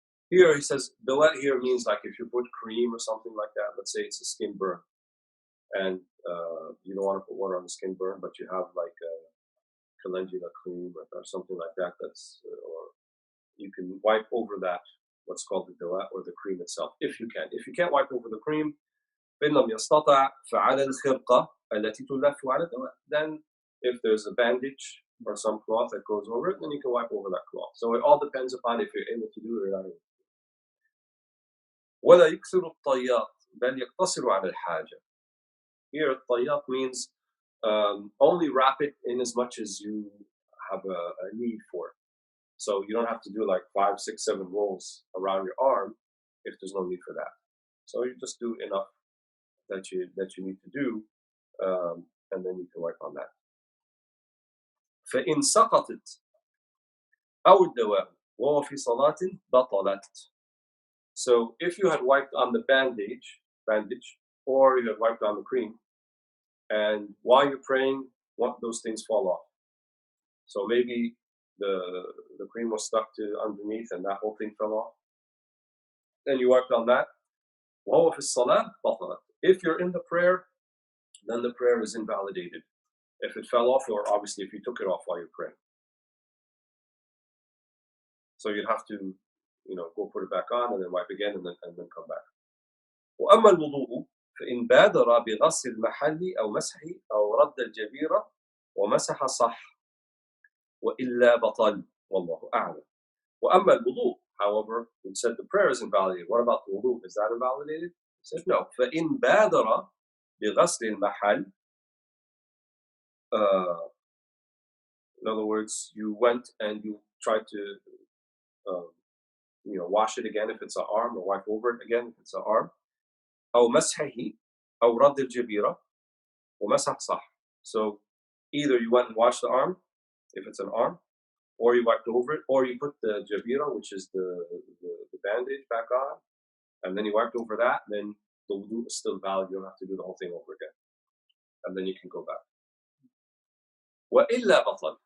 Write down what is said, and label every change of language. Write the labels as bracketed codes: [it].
[en] Here he says, dawa here means like if you put cream or something like that, let's say it's a skin burn, and you don't want to put water on the skin burn, but you have like a calendula cream or something like that, or you can wipe over that, what's called the dawa, or the cream itself, if you can. If you can't wipe over the cream, [ar] فإن لم يستطع فعلى الخرقة التي تلف على الدواء. [en] Then if there's a bandage or some cloth that goes over it, then you can wipe over that cloth. So it all depends upon if you're able to do it or not able to do it. [ar] ولا يكثر الطيات بل يقتصر على الحاجة. [en] Here الطيات means only wrap it in as much as you have a need for it. So you don't have to do like 5, 6, 7 rolls around your arm if there's no need for that. So you just do enough that you need to do, and then you can work on that. [ar] فإن سقطت أو الدواء وهو في صلاة بطلت. [en] So if you had wiped on the bandage, or you had wiped on the cream, and while you're praying, those things fall off. So maybe the cream was stuck to underneath and that whole thing fell off. Then you wiped on that. [ar] وهو في الصلاة بطلت. [en] If you're in the prayer, then the prayer is invalidated. If it fell off, or obviously if you took it off while you're praying. So you'd have to, go put it back on and then wipe again and then come back. [ar] وأما الوضوء فإن بادر بغسل المحل أو مسحه أو رد الجبيرة ومسح صح وإلا بطل والله أعلم. وأما الوضوء, [en] however, we said the prayer is invalidated. What about the wudu? Is that invalidated? He said no. [ar] فإن بادر بغسل المحل, [en] in other words, you went and you tried to wash it again if it's an arm, or wipe over it again if it's an arm. [ar] أو مسحه أو رد الجبيرة ومسح صح. [en] So either you went and washed the arm if it's an arm, or you wiped over it, or you put the jabira, which is the bandage, back on, and then you wiped over that, then the wudu is still valid. You don't have to do the whole thing over again. And then you can go back. [ar] وَإِلَّا بَطَلْ.